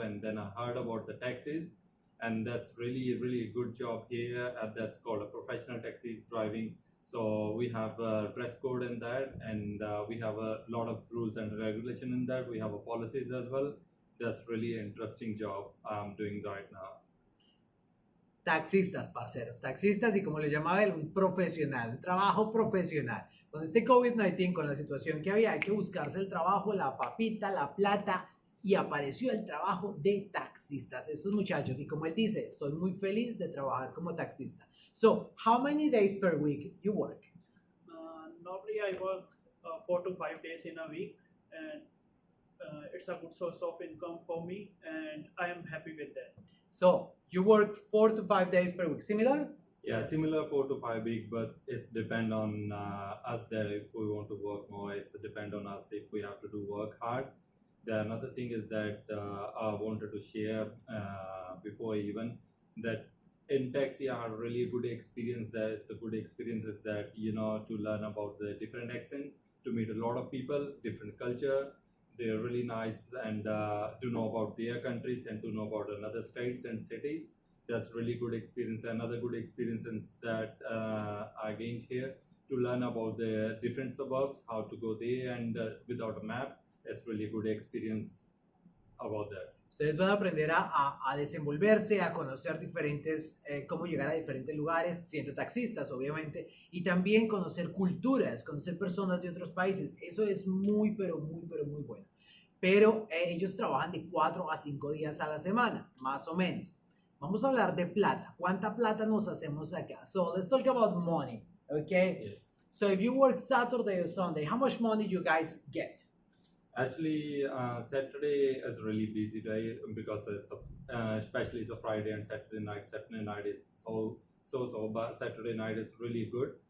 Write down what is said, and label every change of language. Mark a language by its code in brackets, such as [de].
[en] And then I heard about the taxis, and that's really a good job here. That's called a professional taxi driving. So we have a dress code in that, and we have a lot of rules and regulation in that. We have a policies as well. That's really an interesting job I'm doing right now. [es] Taxistas, parceros, taxistas y como le llamaba él, un profesional, un trabajo profesional. Con este COVID-19, con la situación que había, hay que buscarse el trabajo, la papita, la plata, y apareció el trabajo de taxistas, estos muchachos. Y como él dice, estoy muy feliz de trabajar como taxista. [en] So, how many days per week you work? Normally, I work 4 to 5 days in a week, and it's a good source of income for me, and I am happy with that. So, you work 4 to 5 days per week. Similar? Yeah, similar 4 to 5 week, but it's depend on us there if we want to work more. It's depend on us if we have to do work hard. The another thing is that I wanted to share before even that in taxi I had really good experience. That it's a good experience is that to learn about the different accent, to meet a lot of people, different culture. They're really nice and to know about their countries and to know about another states and cities. That's really good experience. Another good experience is that I gained here to learn about the different suburbs, how to go there and without a map. It's really good experience about that. [es] Ustedes van a aprender a desenvolverse, a conocer diferentes, cómo llegar a diferentes lugares, siendo taxistas, obviamente, y también conocer culturas, conocer personas de otros países. Eso es muy, pero muy bueno. Pero ellos trabajan de 4 a 5 días a la semana, más o menos. Vamos a hablar de plata. ¿Cuánta plata nos hacemos acá? [en] So, let's talk about money, okay? Yeah. So, if you work Saturday or Sunday, how much money you guys get? Actually, Saturday is a really busy day because it's especially it's a Friday and Saturday night. Saturday night is so, but Saturday night is really good.